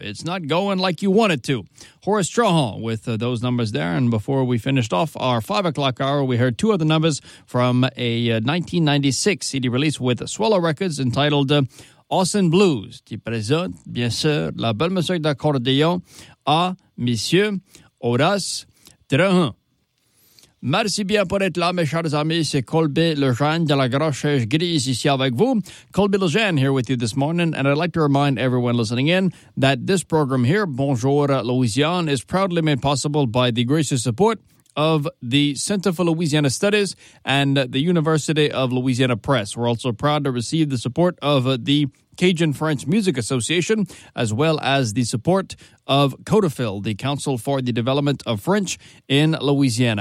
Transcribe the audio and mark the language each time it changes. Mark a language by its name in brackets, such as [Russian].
[English] It's not going like you want it to. Horace Trahan with those numbers there. And before we finished off our 5 o'clock hour, we heard two other numbers from a 1996 CD release with Swallow Records entitled Austin Blues. [French] Tu présentes, bien sûr, la belle musique d'accordéon à Monsieur Horace Trahan. Merci bien pour être là, mes chers amis. C'est Colby Lejeune de la Grosse Grise ici avec vous. [English] Colby Lejeune here with you this morning. And I'd like to remind everyone listening in that this program here, Bonjour Louisiane, is proudly made possible by the gracious support of the Center for Louisiana Studies and the University of Louisiana Press. We're also proud to receive the support of the Cajun French Music Association, as well as the support of CODAFIL, the Council for the Development of French in Louisiana.